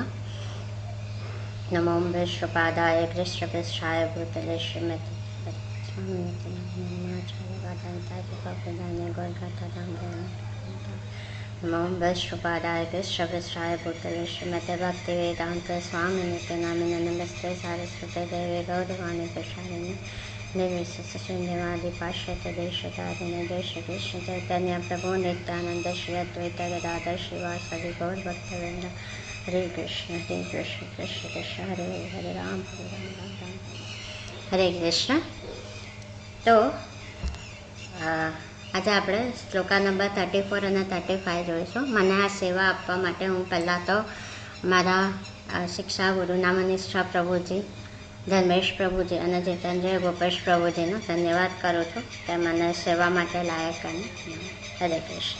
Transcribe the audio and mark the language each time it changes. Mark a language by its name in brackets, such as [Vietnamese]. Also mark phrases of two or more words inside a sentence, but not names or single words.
[Sanskrit] નમો વિષ્ણુપાદાય કૃષ્ણપૃષ્ઠાય ભૂતલે શ્રીમતી નમો વિષ્ણુપાદાય કૃષ્ણપૃષ્ઠાય ભૂતલે શ્રીમતે ભક્તિવેદાંત સ્વામિનિતે નામિને નમસ્તે સારસ્વતે દેવે ગૌરવાણી પ્રસારિણી निर्विशेषशून्यवादिपाश्चात्य देशतारिणे देश कृष्ण चैतन्य प्रभु नित्यानंद श्री अद्वैत गदाधर श्रीवासदि गौर भक्तवृंद. हरे कृष्ण कृष्ण कृष्ण हरे हरे राम राम हरे कृष्ण. [Gujarati] તો આજે આપણે શ્લોકા નંબર 34 અને 35 જોઈશું. મને આ સેવા આપવા માટે હું પહેલાં તો મારા શિક્ષા ગુરુ નામનિષ્ઠા પ્રભુજી, ધર્મેશ પ્રભુજી અને જીતેન્દ્ર ગોપેશ પ્રભુજીનો ધન્યવાદ કરું છું કે મને સેવા માટે લાયક અને [Sanskrit] હરે કૃષ્ણ.